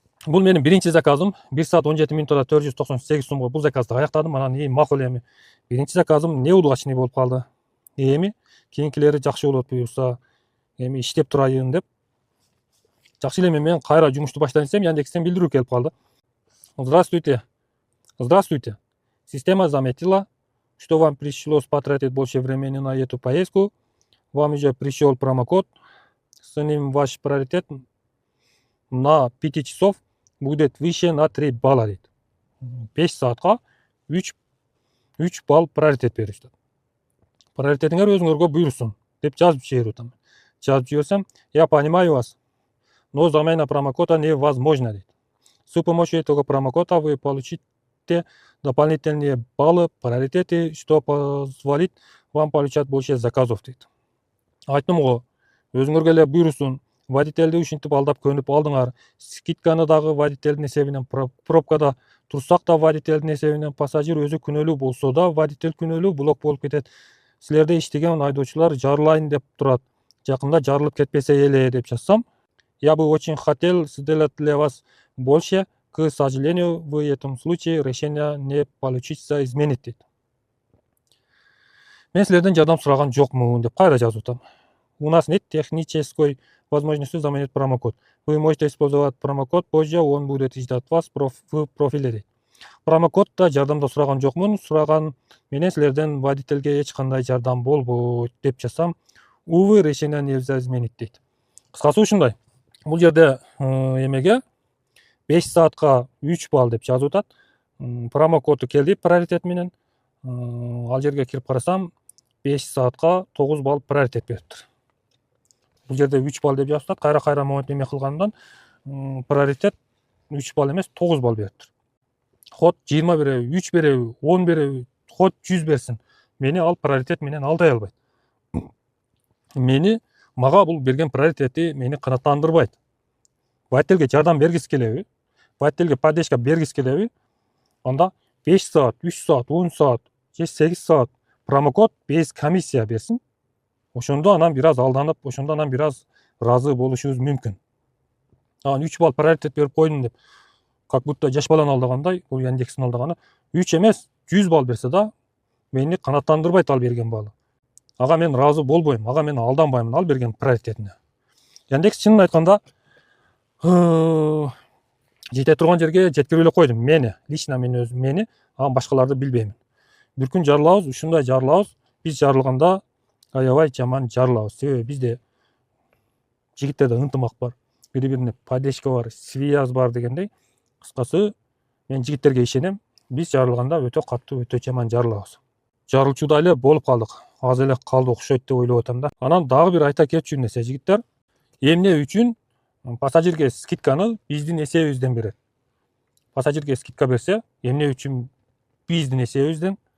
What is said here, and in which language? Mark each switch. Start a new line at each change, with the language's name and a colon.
Kyrgyz: Бул менин биринчи заказым. 1 саат 17 минутада 498 сомго бул заказды аяктадым. Анан макул эми. Биринчи заказым неудачный болуп калды. Эми кийинкилери жакшы болот буюрса, эми иштеп турайын деп жакшы эле мен кайра жумушту баштайын десем, Яндекстен билдирүү келип калды.
Russian: Здравствуйте. Здравствуйте. Система заметила, что вам пришлось потратить больше времени на эту поездку. Вам уже пришел промокод. С ним ваш приоритет на 5 часов будет выше на 3 балла.
Kyrgyz: 5 саатка 3 балл приоритет беришти. Приоритетиңер өзүңөргө буйрусун деп жазып жиберип атам. Жазып жиберсем,
Russian: я понимаю вас, но замена промокода невозможна дейт. С помощью этого промокода вы получите дополнительные баллы, приоритеты, что позволит вам получать больше заказов дейт.
Kyrgyz: Айттым го, өзүңөргө эле буйрусун, водительди ушинтип алдап көнүп алдыңар. Скидканы дагы водительдин эсебинен, пробкада турсак да водительдин эсебинен, пассажир өзү күнөөлүү болсо да водитель күнөөлүү, блок болуп кетет. Силерде иштеген айдоочулар жарылайын деп турат. Жакында жарылып кетпесе эле деп жазсам,
Russian: я бы очень хотел сделать для вас больше. К сожалению, в этом случае решение не получится изменить дейт.
Kyrgyz: Мен силерден жардам сураган жокмун деп кайра жазып атам.
Russian: У нас нет технической возможности заменить промокод. Вы можете использовать промокод позже, он будет ждать вас в профиле дейт.
Kyrgyz: Промокодда жардамда сураган жокмун, сураган менен силерден водительге эч кандай жардам болбойт деп жазсам,
Russian: увы, решение нельзя изменить
Kyrgyz: дейт. Кыскасы ушундай. Бул жерде эмеге 5 саатка 3 балл деп жазып атат. Промокоду келди приоритет менен. Ал жерге кирип карасам, 5 саатка 9 балл приоритет бериптир. Бул жерде 3 балл деп жазып атат. Кайра момент эме кылгандан приоритет 3 балл эмес, 9 балл бериптир. Ход 20 береби, 3 береби, 10 береби, ход 100 берсин. Мени ал приоритет менен алдай албайт. Мага бул берген приоритети мени канааттандырбайт. Водительге жардам бергиси келеби? Водительге поддержка бергиси келеби? Анда 5 саат, 3 саат, 10 саат, же 8 саат промокод без комиссия берсин. Ошондо анан бир аз алданып, ошондо анан бир аз разы болушубуз мүмкүн. 3 балл приоритет берип койдум деп,
Russian: как будто
Kyrgyz: жаш баланы алдагандай, бул Яндекстин алдаганы, 3 эмес, 100 балл берсе да, мени канааттандырбайт ал берген баллы. Ага мен разы болбойм, ага мен алданбаймын ал берген приоритетине. Яндекс чынын айтканда жете турган жерге жеткирип эле койдум. Лично мен өзүм мени, башкаларды билбеймин. Бир күн жарылабыз, ушундай жарылабыз. Биз жарылганда аябай жаман жарылабыз. Себеби бизде жигиттерде ынтымак бар, бири-бирине поддержка бар, связь бар дегендей. Кыскасы, мен жигиттерге ишенем. Биз жарылганда өтө катуу, өтө жаман жарылабыз. Жарылчууда эле болуп калдык. Аз эле калды окшойт деп ойлоп атам да. Анан дагы бир айта кетчү нерсе, жигиттер, эмне үчүн пассажирге скидканы биздин эсебибизден берет. Пассажирге скидка берсе, эмне үчүн биздин эсебибизден?